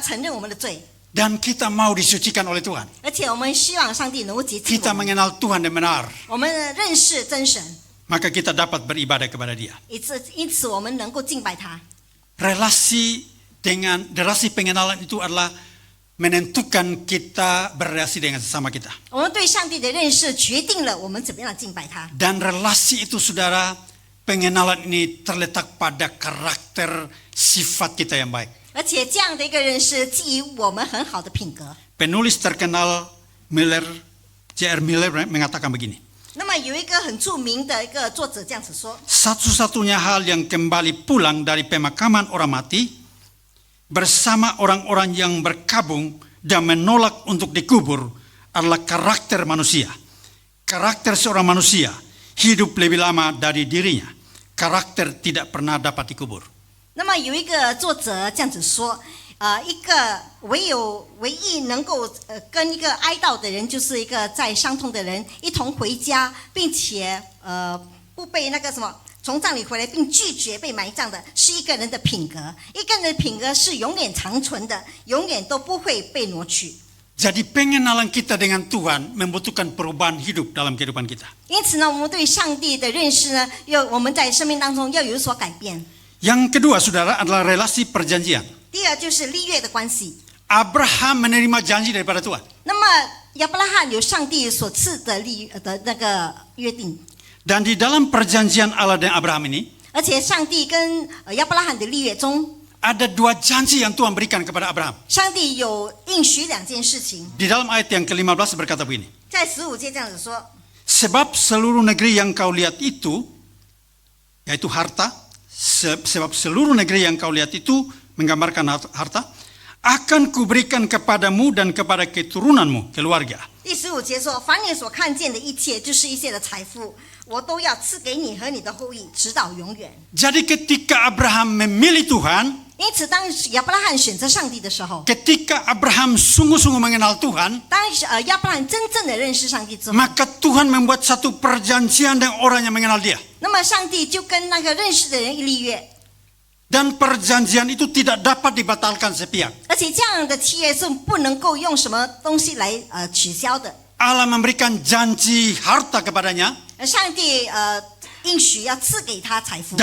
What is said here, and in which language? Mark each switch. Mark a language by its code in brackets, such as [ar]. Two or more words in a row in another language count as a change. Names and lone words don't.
[zh] 我们有一个渴望要承认我们的罪。 [id] Dan kita mau disucikan oleh Tuhan. [zh] 而且我们希望上帝能够洁净 Kita 我们， [id] mengenal Tuhan yang benar. [zh] 我们认识真神， [id] Maka kita dapat beribadah kepada Dia. [zh] 因此我们能够敬拜他。 [id] Relasi pengenalan itu adalah menentukan kita berrelasi dengan sesama kita. [zh] 我们对上帝的认识决定了我们怎么样敬拜他。 [id] Dan relasi itu saudara, pengenalan ini terletak pada karakter sifat kita yang baik. [zh] 而且这样的一个认识基于我们很好的品格。 [id] Penulis terkenal J.R. Miller mengatakan begini. [zh] 那么有一个很著名的一个作者这样子说， [id] Satu-satunya hal yang kembali pulang dari pemakaman orang mati bersama orang-orang yang berkabung dan menolak untuk dikubur adalah karakter manusia. Karakter seorang manusia hidup lebih lama dari dirinya. Karakter tidak pernah dapat dikubur. [zh] 那么有一个作者这样子说，一个唯一能够跟一个哀悼的人，就是一个在伤痛的人一同回家，并且不被那个什么从葬礼回来，并拒绝被埋葬的，是一个人的品格。一个人的品格是永远长存的，永远都不会被挪去。 [id] Jadi pengenalan kita dengan Tuhan membutuhkan perubahan hidup dalam kehidupan kita. [zh] 因此呢，我们对上帝的认识呢，我们在生命当中要有所改变。 [id] Yang kedua, saudara, adalah relasi perjanjian. [zh] 第二就是立约的关系。 [id] Abraham menerima janji daripada Tuhan. [zh] 那么亚伯拉罕有上帝所赐的那个约定， [id] Dan di dalam perjanjian Allah dan Abraham ini [zh] 而且上帝跟亚伯拉罕的立约中， [id] ada dua janji yang Tuhan berikan kepada Abraham. [zh] 上帝有应许两件事情。 [id] Di dalam ayat yang ke-15 berkata begini. [zh] 在15节这样子说， [id] Sebab seluruh negeri yang kau lihat itu, yaitu harta, sebab seluruh negeri yang kau lihat itu menggambarkan harta, akan kuberikan kepadamu dan kepada keturunanmu, keluarga. [zh] 第15节说，凡你所看见的一切，就是一切的财富，我都要赐给你和你的后裔，直到永远。 [id] Jadi ketika Abraham memilih Tuhan, [zh] 因此，当亚伯拉罕选择上帝的时候， [id] ketika Abraham sungguh-sungguh mengenal Tuhan, [zh] 当亚伯拉罕真正的认识上帝之后， [id] maka Tuhan membuat satu perjanjian dengan orang yang mengenal Dia. [zh] 那么上帝就跟那个认识的人立约， [id] Dan perjanjian itu tidak dapat dibatalkan sepihak. [zh] 而且这样的契约是不能够用什么东西来取消的。 [id] Allah memberikan janji harta kepadanya [zh] 上帝应许要赐给他财富，